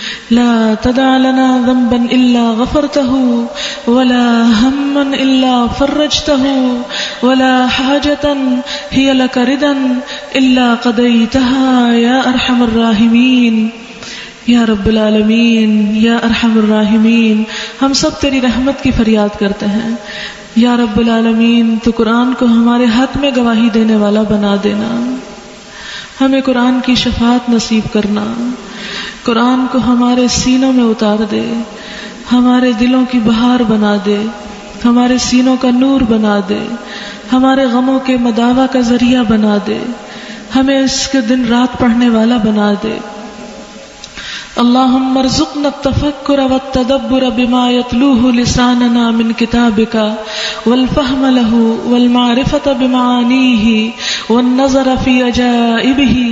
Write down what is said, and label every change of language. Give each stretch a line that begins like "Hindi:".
Arabic: لا تدع لنا ذنبا إلا غفرته ولا هما إلا فرجته ولا حاجة هي لك ردا إلا قضيتها يا أرحم الراحمين یا رب العالمین یا ارحم الراحمین.
Urdu: ہم سب تیری رحمت کی فریاد کرتے ہیں
Arabic: یا رب العالمین.
Urdu: تو قرآن کو ہمارے حق میں گواہی دینے والا بنا دینا، ہمیں قرآن کی شفاعت نصیب کرنا، قرآن کو ہمارے سینوں میں اتار دے، ہمارے دلوں کی بہار بنا دے، ہمارے سینوں کا نور بنا دے، ہمارے غموں کے مداوا کا ذریعہ بنا دے، ہمیں اس کے دن رات پڑھنے والا بنا دے.
Arabic: اللہم ارزقنا التفکر والتدبر بما يتلوه لساننا من كتابك والفهم له والمعرفة بمعانيه والنظر في عجائبه